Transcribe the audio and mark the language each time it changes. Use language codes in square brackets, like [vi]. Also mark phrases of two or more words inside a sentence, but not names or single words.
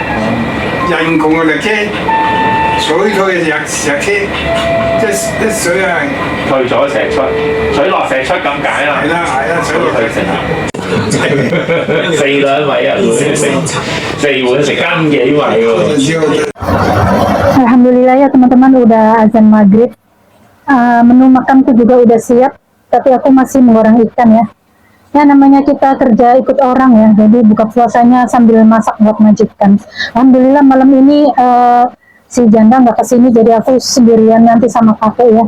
[yue] 人窮嘅力竭，水退嘅石竭，即係啲水啊，退咗石出，水落石出咁解啦。係啦，水落石出。四兩米啊，四碗食斤幾米喎。 [id] Alhamdulillah ya teman-teman, udah azan maghrib. Menu makanku juga udah siap, tapi aku masih menggoreng ikan ya. Ya namanya kita kerja ikut orang ya, jadi buka puasanya sambil masak buat majikan. Alhamdulillah malam ini si janda nggak kesini, jadi aku sendirian nanti sama kakek ya.